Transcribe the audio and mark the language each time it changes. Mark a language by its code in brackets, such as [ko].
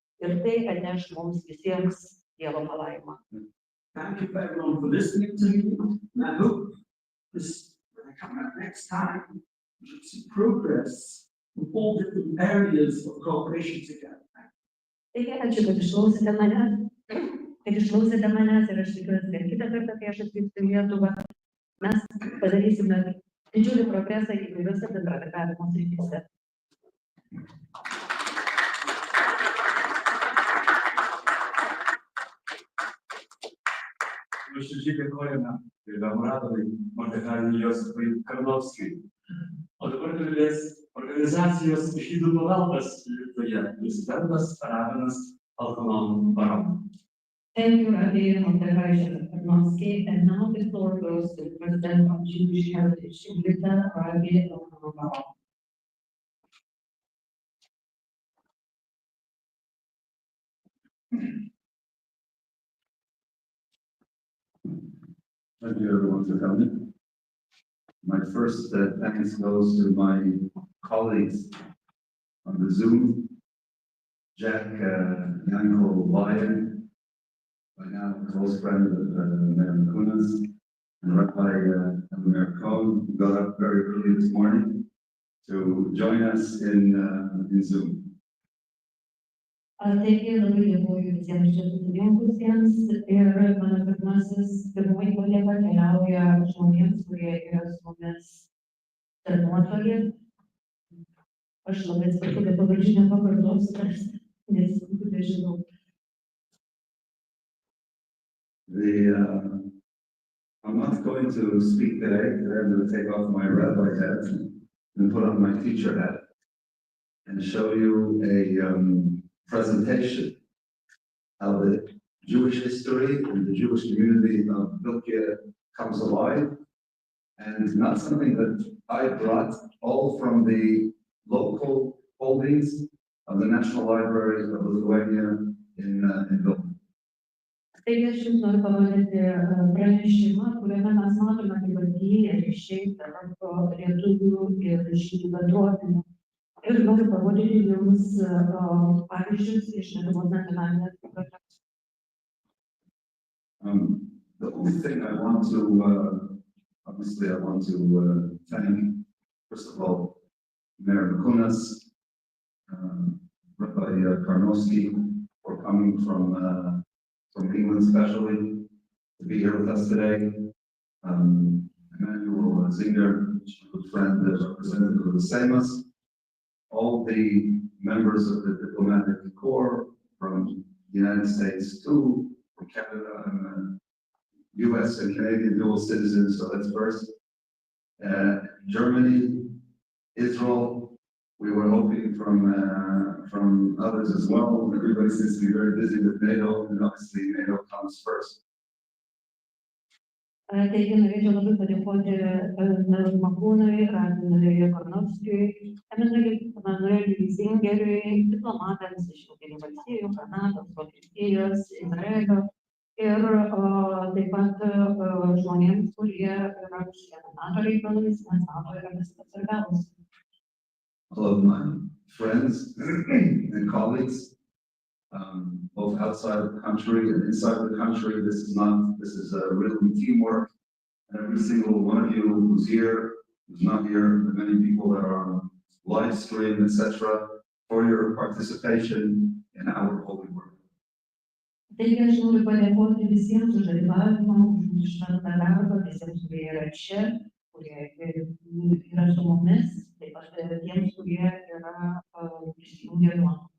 [lt] Ir tai atneš mums visiems Dievo palaimą. [en] Thank you everyone for listening to me. And I hope this, when I come back next time, we should see progress in all different areas of cooperation together. [lt] Taigi, ačiū, kad išklausėte mane. kad išklausėte manęs ir aš tikiuosi, kad kitą kartą, kai aš atvyksiu į Lietuvą, mes padarysime didžiulį progresą įvairiuose bendradarbiavimo srityse. Nuoširdžiai dėkojame gerbiamam Radovai, Mordechajui Josifui Karlovskijui. O dabar kalbės organizacijos Žydų paveldas Lietuvoje prezidentas Rabinas Alkanon Baron. [en] Thank you, Rabbi Mordechai Karnovsky, and now the floor goes to the President of Jewish Heritage in Lithuania, Rabbi Alkanon Baron. Thank you everyone for coming. My first thanks goes to my colleagues on the Zoom, Jack Yanko Lyon, by now close friend of Mayor Kaunas, and Rabbi Mayor Cohn, who got up very early this morning to join us in Zoom. [lt] Taigi labai dėkoju visiems čia susirinkusiems ir mano pirmoji kolega keliauja žmonėms, kurie yra su mumis per nuotolį. Aš labai atsiprašau, kad pavardžių nepakartosiu, nes nežinau. [en] I'm not going to speak today. Today I'm going to take off my rabbi hat and put on my teacher hat and show you a presentation how the Jewish history and the Jewish community of Vilkija comes alive, and not something that I brought, all from the local holdings of the National Library of Lithuania in Vilnius. [lt] Taigi aš jums noriu parodyti pranešimą, kuriame mes matome, kaip atgyja ryšiai tarp lietuvių ir žydų bendruomenių. Ir noriu parodyti jums pavyzdžius iš Lietuvos nacionalinės bibliotekos. [en] The only thing I want to, obviously I want to thank, first of all, Mayor Kaunas, Rabbi Karnovsky, for coming from England especially, to be here with us today. Emmanuel Zinger, a good friend, representative of the Seimas, all the members of the diplomatic corps from the United States too, from Canada and US and Canadian dual citizens, so that's first. Germany, Israel, we were hoping from others as well. Everybody seems to be very busy with NATO, and obviously NATO comes first. [lt] Taigi norėčiau labai padėkoti Makūnui, Radinui Karnovskijui, Emanueliui Zingeriui, diplomatams iš Jungtinių valstijų, Kanados, Vokietijos, Izraelio ir taip pat žmonėms, kurie yra užsiėmę NATO reikalais, nes NATO yra viskas svarbiausia. [en] All of my friends and colleagues, both outside the country and inside the country. This is a really teamwork. Every single one of you who's here, who's not here, the many people that are on live stream, etc., for your participation in our holy work. [lt] Taigi aš noriu padėkoti visiems už dalyvavimą, už šventą darbą, visiems, kurie yra čia, kurie yra su mumis, taip pat tiems, kurie yra prisijungę nuo.